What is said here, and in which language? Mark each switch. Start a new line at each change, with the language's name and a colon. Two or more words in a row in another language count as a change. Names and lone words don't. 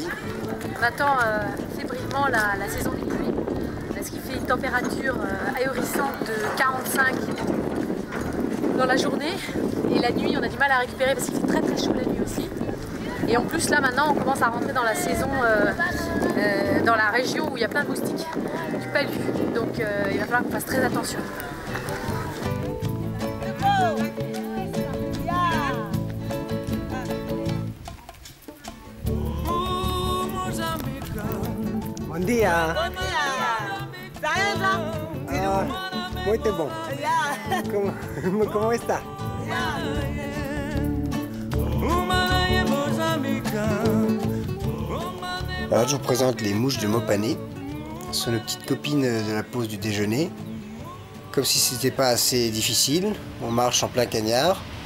French: On attend fébrilement la saison des pluies, parce qu'il fait une température ahurissante de 45 dans la journée. Et la nuit, on a du mal à récupérer parce qu'il fait très très chaud la nuit aussi. Et en plus, là maintenant, on commence à rentrer dans la saison, dans la région où il y a plein de moustiques, du palu. Donc il va falloir qu'on fasse très attention.
Portuguese: Bom dia. Muito bom. Como está?
French: Alors, je vous présente les mouches de Mopane. Ce sont nos petites copines de la pause du déjeuner. Comme si c'était pas assez difficile, on marche en plein cagnard.